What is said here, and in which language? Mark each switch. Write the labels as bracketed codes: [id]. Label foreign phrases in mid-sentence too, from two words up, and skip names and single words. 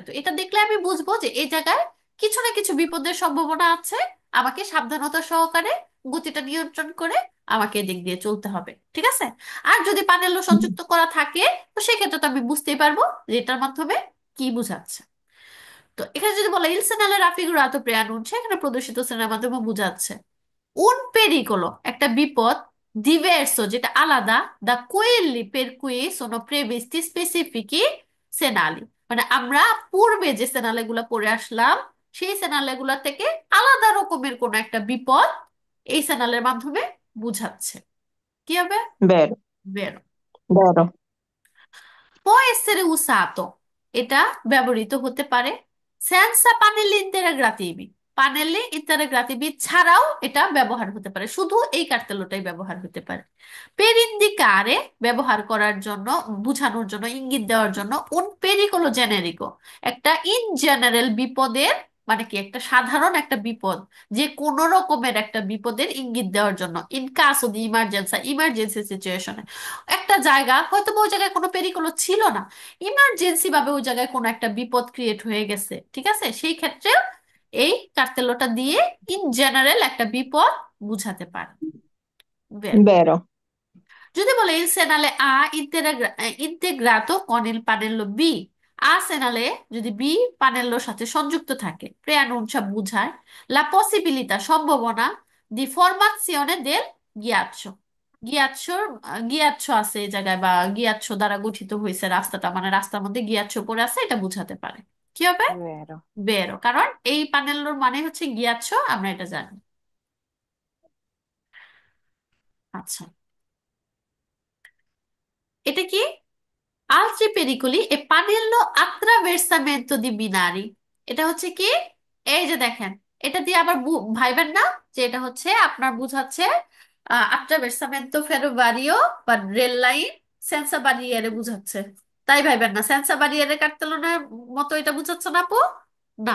[bn] তো এটা দেখলে আমি বুঝবো যে এই জায়গায় কিছু না কিছু বিপদের সম্ভাবনা আছে, আমাকে সাবধানতা সহকারে গতিটা নিয়ন্ত্রণ করে আমাকে এদিক দিয়ে চলতে হবে। ঠিক আছে, আর যদি পানেলো সংযুক্ত করা থাকে তো সেক্ষেত্রে তো আমি বুঝতেই পারবো যে এটার মাধ্যমে কি বোঝাচ্ছে। তো এখানে যদি বলে [it] il segnale raffigurato preannuncia, [bn] এখানে প্রদর্শিত সিনেমার মাধ্যমে বোঝাচ্ছে [it] un pericolo [bn] একটা বিপদ, diverso যেটা আলাদা, [it] da quelli per cui sono previsti specifici segnali, [bn] মানে আমরা পূর্বে যে সেনালে গুলা পড়ে আসলাম সেই সেনালে গুলা থেকে আলাদা রকমের কোন একটা বিপদ এই সেনালের মাধ্যমে বুঝাচ্ছে। কি হবে? Vero. বেরো Vero. [it] può essere usato, [bn] এটা ব্যবহৃত হতে পারে [it] senza pannelli integrativi, pannelli integrativi [bn] ছাড়াও এটা ব্যবহার হতে পারে, শুধু এই কার্তেলোটাই ব্যবহার হতে পারে। [it] per indicare, [bn] ব্যবহার করার জন্য, বোঝানোর জন্য, ইঙ্গিত দেওয়ার জন্য। [it] un pericolo generico, [bn] একটা [en] in general [bn] বিপদের, মানে কি একটা সাধারণ একটা বিপদ, যে কোনো রকমের একটা বিপদের ইঙ্গিত দেওয়ার জন্য। [it] in caso di emergenza, [en] emergency situation [bn] একটা জায়গা হয়তো বা ওই জায়গায় কোনো পেরিকোলো ছিল না, ইমার্জেন্সি ভাবে ওই জায়গায় কোনো একটা বিপদ ক্রিয়েট হয়ে গেছে। ঠিক আছে, সেই ক্ষেত্রে এই কার্তেলোটা দিয়ে [en] in general [bn] একটা বিপদ বুঝাতে পারে। বের Vero. যদি বলে [it] il segnale A integrato con il pannello B, [bn] Arsenale যদি বি পানেলোর সাথে সংযুক্ত থাকে, [it] preannuncia বুঝায় la possibilità সম্ভাবনা di formazione del ghiaccio। [bn] গিয়াচ্ছো আছে এই জায়গায়, বা গিয়াচ্ছো দ্বারা গঠিত হয়েছে রাস্তাটা, মানে রাস্তার মধ্যে গিয়াচ্ছো পড়ে আছে, এটা বুঝাতে পারে। কি হবে? vero, বেরো, কারণ এই পানেলোর মানে হচ্ছে গিয়াচ্ছো, আমরা এটা জানি। আচ্ছা, এটা কি? [it] Altri pericoli e pannello attraversamento di binari। [bn] এটা হচ্ছে কি? এই যে দেখেন, এটা দিয়ে আবার ভাইবেন না যে এটা হচ্ছে আপনার বুঝাচ্ছে [it] attraversamento ferroviario [bn] বা রেল লাইন [it] senza barriere [bn] বুঝাচ্ছে। তাই ভাইবেন না, [it] senza barriere [bn] কার্তেলনের মতো এটা বুঝাচ্ছে না আপু? না,